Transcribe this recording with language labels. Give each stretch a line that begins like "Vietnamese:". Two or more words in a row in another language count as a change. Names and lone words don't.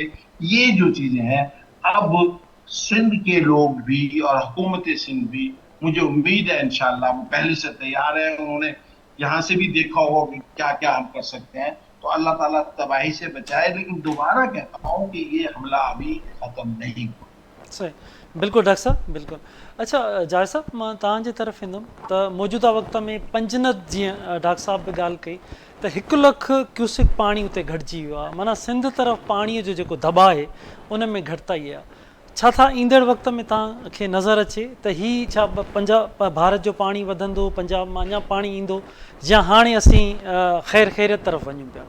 Urdu: یہ جو چیزیں ہیں اب سندھ کے لوگ بھی اور حکومت سندھ بھی, مجھے امید ہے انشاءاللہ وہ پہلے سے تیار ہے, انہوں نے یہاں سے بھی دیکھا ہوگا کہ کیا کیا ہم کر سکتے ہیں. تو اللہ تعالیٰ تباہی سے بچائے, لیکن دوبارہ کہتا ہوں کہ یہ حملہ ابھی ختم نہیں ہوا. صحیح, بالکل ڈاکٹر صاحب بالکل. اچھا جاوید صاحب,
Sindhi: मां तव्हांजे तरफ़ ईंदुमि त मौजूदा वक़्त में पंजनद जीअं डॉक्टर साहब बि ॻाल्हि कई त 1 लख क्यूसिक पाणी उते घटिजी वियो आहे, माना सिंध तरफ़ पाणीअ जो जेको दॿा आहे उन में घटिताई आहे. छा था ईंदड़ वक़्त में तव्हांखे नज़र अचे त ही छा पंजाब भारत जो पाणी वधंदो, पंजाब मां अञा पाणी ईंदो, या हाणे असीं ख़ैरियत तरफ़ वञूं पिया?